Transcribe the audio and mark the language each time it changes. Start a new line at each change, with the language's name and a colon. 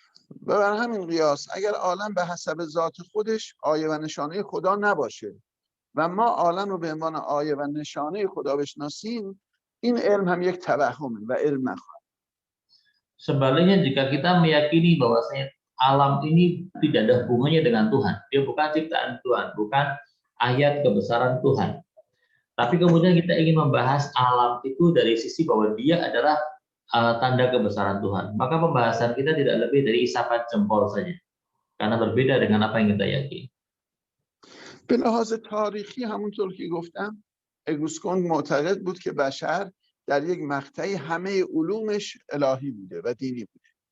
Persian: بر همین قیاس اگر عالم به حسب ذات خودش آیه و نشانه خدا نباشه و ما عالم رو به عنوان آیه و نشانه خدا بشناسیم، این علم هم یک توهمه و علم نخواهد.
Indonesian: Sebaliknya, jika kita meyakini bahwasanya alam ini tidak ada hubungannya dengan Tuhan, dia bukan ciptaan Tuhan, bukan ayat kebesaran Tuhan, tapi kemudian kita ingin membahas alam itu dari sisi bahwa dia adalah tanda kebesaran Tuhan, maka pembahasan kita tidak lebih dari isapan jempol saja, karena berbeda dengan apa yang kita yakini.
Persian: به لحاظ تاریخی همونطور که گفتم، اگوستکون معتقد بود که بشر در یک مقطعی همه علومش الهی بوده و دینی بوده.